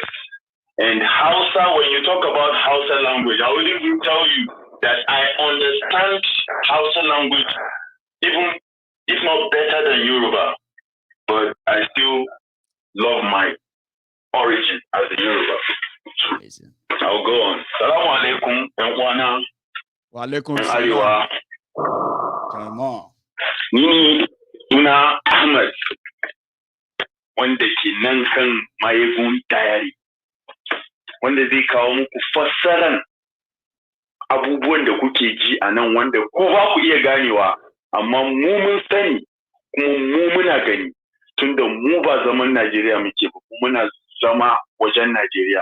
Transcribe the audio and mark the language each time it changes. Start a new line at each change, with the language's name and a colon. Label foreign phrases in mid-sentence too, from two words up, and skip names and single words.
English: And Hausa, when you talk about Hausa language, I will even tell you that I understand Hausa language, even if not better than Yoruba, but I still love my origin as a Yoruba. Amazing. I'll go on.
Arabic: Salaam alaikum, Ewana. Wa alaikum salam.
English: Come on.
Hausa: Nini Una Ahmed. Wanda ke nan kan Maiyegun Diary, wanda zai kawo muku fassaran abubuwan da kuke ji a nan wanda ko ba ku iya ganewa, amma mu mun sani kuma mu muna gani tunda mu ba zaman Najeriya muke ba, muna zama wajen Najeriya.